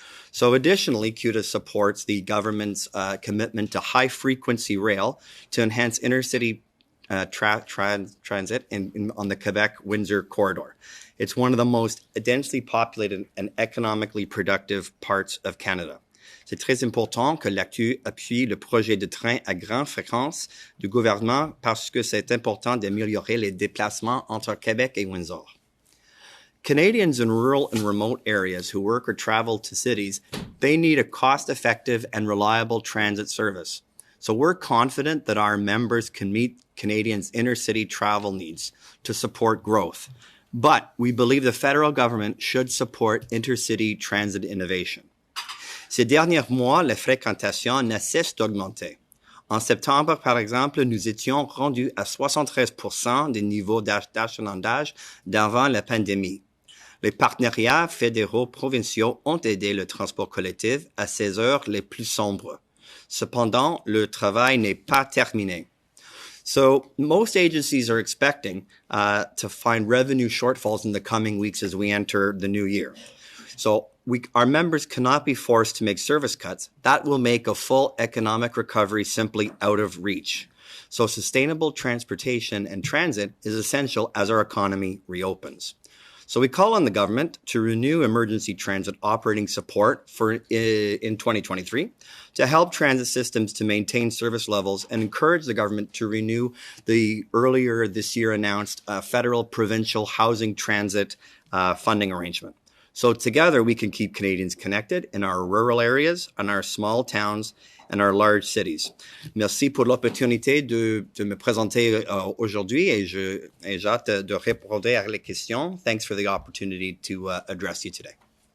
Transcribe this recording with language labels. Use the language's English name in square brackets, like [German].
[English] So additionally, CUTA supports the government's commitment to high-frequency rail to enhance intercity transit on the Quebec-Windsor corridor. It's one of the most densely populated and economically productive parts of Canada. [French] C'est très important que l'AQ appuie le projet de train à grande fréquence du gouvernement parce que c'est important d'améliorer les déplacements entre Québec et Windsor. [English] Canadians in rural and remote areas who work or travel to cities, they need a cost-effective and reliable transit service. So we're confident that our members can meet Canadians' intercity travel needs to support growth. But we believe the federal government should support intercity transit innovation. [French] Ces derniers mois, la fréquentation ne cesse d'augmenter. En septembre, par exemple, nous étions rendus à 73% des niveaux d'achalandage d'avant la pandémie. Les partenariats fédéraux provinciaux ont aidé le transport collectif à ces heures les plus sombres. Cependant, le travail n'est pas terminé. [English] So most agencies are expecting to find revenue shortfalls in the coming weeks as we enter the new year. So our members cannot be forced to make service cuts. That will make a full economic recovery simply out of reach. So sustainable transportation and transit is essential as our economy reopens. So we call on the government to renew emergency transit operating support in 2023 to help transit systems to maintain service levels and encourage the government to renew the earlier this year announced federal provincial housing transit funding arrangement. So together we can keep Canadians connected in our rural areas and our small towns and our large cities. [French] Merci pour l'opportunité de me présenter aujourd'hui et j'ai hâte de répondre à les questions. [English] Thanks for the opportunity to address you today.